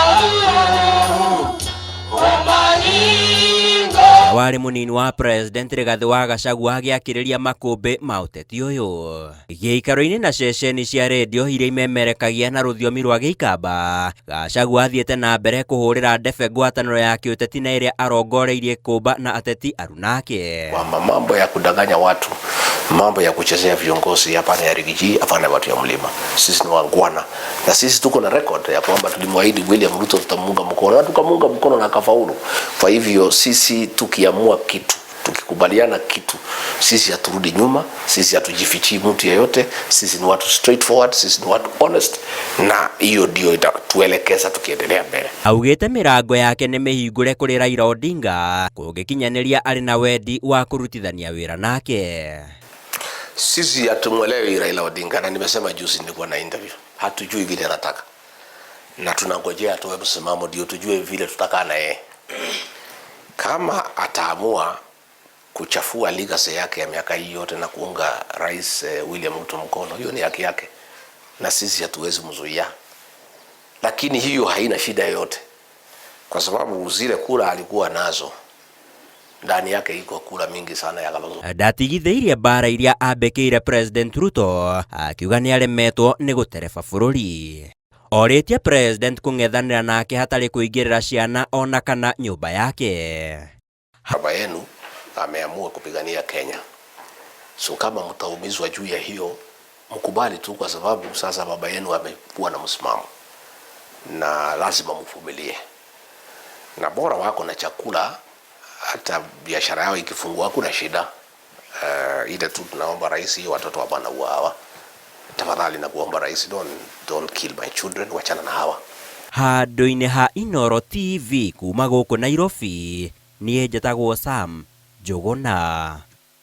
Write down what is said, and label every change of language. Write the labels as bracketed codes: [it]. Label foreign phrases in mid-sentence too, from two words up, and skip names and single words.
[ki] Warĩ mũnini wa President Rigathi wa Gachagua agĩakĩrĩria makũmbĩ ma ũteti ũyũ. Gĩikaro-inĩ na ceceni cia redio iria imemerekagia na rũthiomi rwa Gĩikamba, Gachagua athiĩte na mbere kũhũrĩra ndebe ngwatanĩro ya kĩũteti na ĩrĩa arongoreirie kũmba na ateti arunake. [sw] Mambo ya kudanganya watu, mambo ya kuchezea viongozi hapana ya Rigiji, hapana watu ya mlima. Sisi ni wangwana na sisi tuko na record ya kwamba tulimwahidi William Ruto tutamunga mkono na tukamunga mkono na kafaulu. Kwa hivyo sisi tukiamua kitu, tukikubaliana kitu, sisi haturudi nyuma, sisi hatujifichi mtu yeyote, sisi ni watu straightforward, sisi ni watu honest, na hiyo ndio itatuelekeza tukiendelea mbele. [ki] Augĩte mĩrango yake nĩ mĩhingũre kũrĩ Raila Odinga kũngĩkinyanĩria arĩ na wendi wa kũrutithania wĩra nake. [sw] Sisi hatumwelewi Raila Odinga, na nimesema juzi nilikuwa na interview. Hatujui vile anataka. Na tunangojea atoe msimamo ndio tujue vile tutakaa na yeye. Kama ataamua kuchafua legacy yake ya miaka hii yote na kuunga Rais William Ruto mkono, hiyo ni haki yake. Na sisi hatuwezi mzuia. Lakini hiyo haina shida yote. Kwa sababu zile kura alikuwa nazo, ndani yake iko kura mingi sana ya Kalonzo. [ki] Ndatigithĩirie mbara iria ambĩkĩire President Ruto, akiuga nĩ aremetwo nĩ gũtereba bũrũri. Orĩtie President kũng'ethanĩra nake hatarĩ kũingĩrĩra ciana ona kana nyũmba yake. [sw] Baba yenu ameamua kupigania Kenya. So kama mtaumizwa juu ya hiyo, mkubali tu, kwa sababu sasa baba yenu amekuwa na msimamo. Na lazima mvumilie. Na bora wako na chakula, hata biashara yao ikifungua kuna shida. Ile tu tunaomba rais, hiyo watoto wa bwana hawa, tafadhali na kuomba rais, [en] don't kill my children, [sw] wachana na hawa. [ki] Handũ-inĩ ha Inooro TV kuma gũkũ Nairobi, niĩ njĩtagwo Sam Njũgũna.